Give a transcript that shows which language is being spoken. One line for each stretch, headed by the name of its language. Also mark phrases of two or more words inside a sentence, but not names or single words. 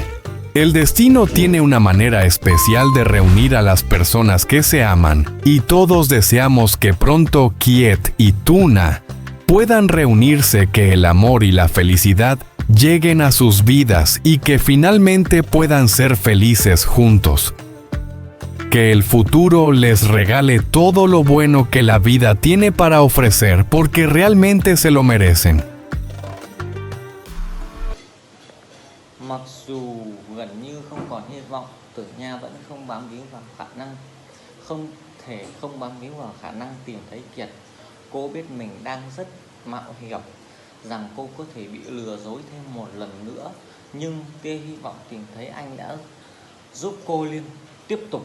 Spanish: El destino tiene una manera especial de reunir a las personas que se aman, y todos deseamos que pronto Kiet y Tuna puedan reunirse, que el amor y la felicidad lleguen a sus vidas y que finalmente puedan ser felices juntos. Que el futuro les regale todo lo bueno que la vida tiene para ofrecer, porque realmente se lo merecen.
Vietnamese: Mặc dù gần như không còn hy vọng, Tử Nha vẫn không bám víu vào khả năng tìm thấy Kiệt. Cô biết mình đang rất mạo hiểm, rằng cô có thể bị lừa dối thêm một lần nữa, nhưng tia hy vọng tìm thấy anh đã giúp cô tiếp tục.